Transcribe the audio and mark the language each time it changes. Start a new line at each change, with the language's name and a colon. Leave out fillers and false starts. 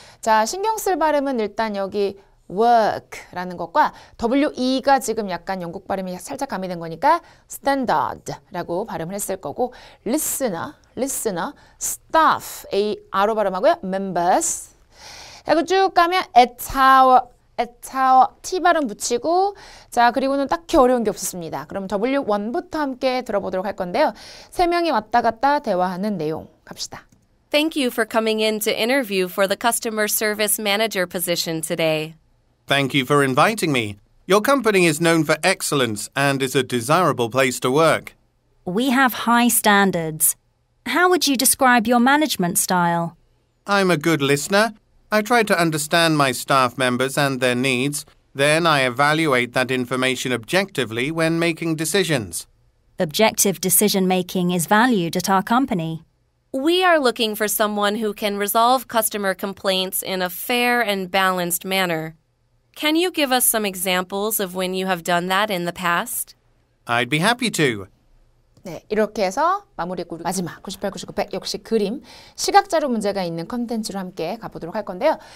Korean: 자, 신경 쓸 발음은 일단 여기 work라는 것과 WE가 지금 약간 영국 발음이 살짝 가미된 거니까 standard라고 발음을 했을 거고 listener, staff, R로 발음하고요. members 그리고 쭉 가면 at our, T 발음 붙이고 자 그리고는 딱히 어려운 게 없었습니다. 그럼 W1부터 함께 들어보도록 할 건데요. 세 명이 왔다 갔다 대화하는 내용 갑시다.
English: Thank you for coming in to interview for the customer service manager position today. Thank you for inviting me. Your company is known for excellence and is a desirable place to work. We have high standards. How would you describe your management style? I'm a good listener. I try to understand my staff members and their needs. Then I evaluate that information objectively when making decisions. Objective decision making is valued at our company. We are looking for someone who can resolve customer complaints in a fair and balanced manner. Can you give us some examples of when you have done that in the past? I'd be happy to.
Korean: 네, 이렇게 해서 마무리했고 마지막 98, 99, 100 역시 그림, 시각자료 문제가 있는 컨텐츠로 함께 가보도록 할 건데요.